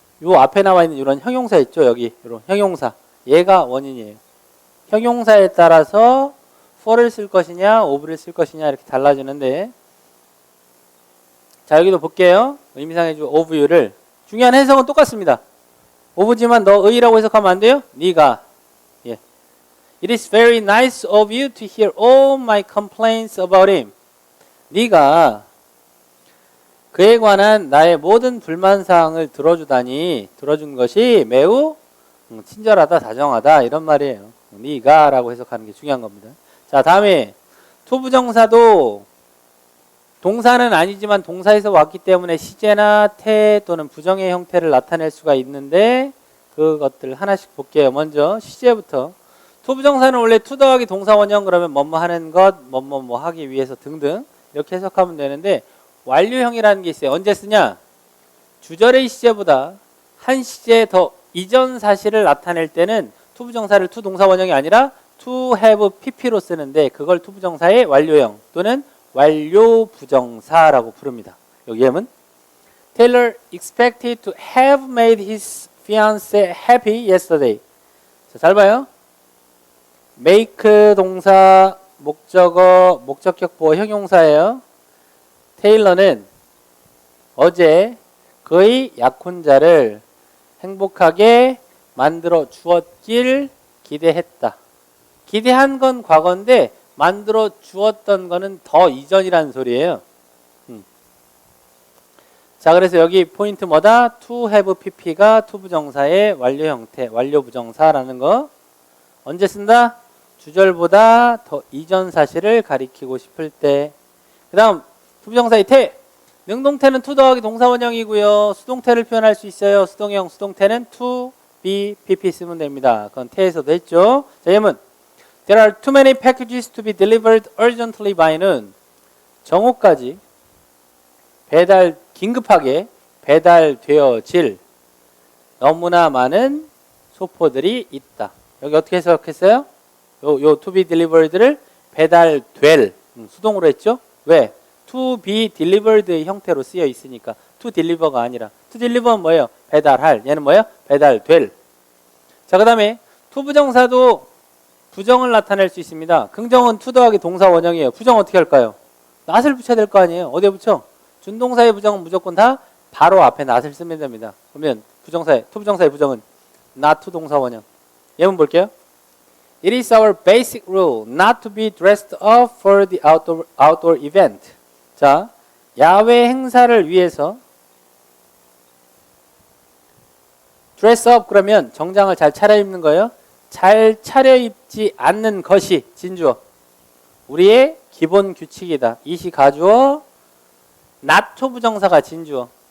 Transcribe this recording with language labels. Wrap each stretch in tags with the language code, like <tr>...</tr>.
<ko>요 앞에 나와 있는 이런 형용사 있죠. 여기 이런 형용사. 얘가 원인이에요. 형용사에 따라서 for를 쓸 것이냐 of를 쓸 것이냐 이렇게 달라지는데, 자, 여기도 볼게요. 의미상의 주 of you를 중요한 해석은 똑같습니다. of지만 너의라고 해석하면 안 돼요? 네가. 예.</ko> <en>It is very nice of you to hear all my complaints about him.</en> <ko>네가 그에 관한 나의 모든 불만사항을 들어준 것이 매우 친절하다, 다정하다 이런 말이에요. 네가 라고 해석하는 게 중요한 겁니다. 자, 다음에 투부정사도 동사는 아니지만 동사에서 왔기 때문에 시제나 태 또는 부정의 형태를 나타낼 수가 있는데 그것들 하나씩 볼게요. 먼저 시제부터. 투부정사는 원래 투 더하기 동사 원형 그러면 뭐뭐 하는 것, 뭐뭐 하기 위해서 등등 이렇게 해석하면 되는데, 완료형이라는 게 있어요. 언제 쓰냐? 주절의 시제보다 한 시제 더 이전 사실을 나타낼 때는 투부정사를 투 동사 원형이 아니라 to have pp로 쓰는데 그걸 투부정사의 완료형 또는 완료 부정사라고 부릅니다. 여기 예문.</ko> <en>Taylor expected to have made his fiancée happy yesterday.</en> <ko>자, 잘 봐요. make 동사, 목적어, 목적격 보호 형용사예요. 테일러는 어제 그의 약혼자를 행복하게 만들어 주었길 기대했다. 기대한 건 과거인데 만들어 주었던 거는 더 이전이라는 소리예요. 자, 그래서 여기 포인트 뭐다? to have pp가 투부정사의 완료 형태, 완료 부정사라는 거. 언제 쓴다? 주절보다 더 이전 사실을 가리키고 싶을 때. 그 다음 투부정사의 태. 능동태는 to 더하기 동사 원형이고요. 수동태를 표현할 수 있어요. 수동형, 수동태는 to, be, pp 쓰면 됩니다. 그건 태에서도 했죠. 자, 예문.</ko> <en>There are too many packages to be delivered urgently by는</en> <ko>정오까지 긴급하게 배달되어질 너무나 많은 소포들이 있다. 여기 어떻게 해석했어요? 요</ko> <en>to be delivered</en> <ko>를 배달될 수동으로 했죠? 왜?</ko> <en>to be delivered</en> <ko>의 형태로 쓰여 있으니까</ko> <en>to deliver</en> <ko>가 아니라 to deliver는 뭐예요? 배달할. 얘는 뭐예요? 배달될. 자, 그 다음에 투부정사도 부정을 나타낼 수 있습니다. 긍정은 to 더하기 동사 원형이에요. 부정 어떻게 할까요? not을 붙여야 될 거 아니에요. 어디에 붙여? 준동사의 부정은 무조건 다 바로 앞에 not을 쓰면 됩니다. 그러면 투부정사의 부정은 not to 동사 원형. 예문 볼게요.</ko> <en>It is our basic rule not to be dressed up for the outdoor event.</en> <ko>자, 야외 행사를 위해서 dress up 그러면 정장을 잘 차려입는 거예요. 잘 차려입지 않는 것이 진주어. 우리의 기본 규칙이다. 이시 가주어, not 토부정사가 진주어.</ko>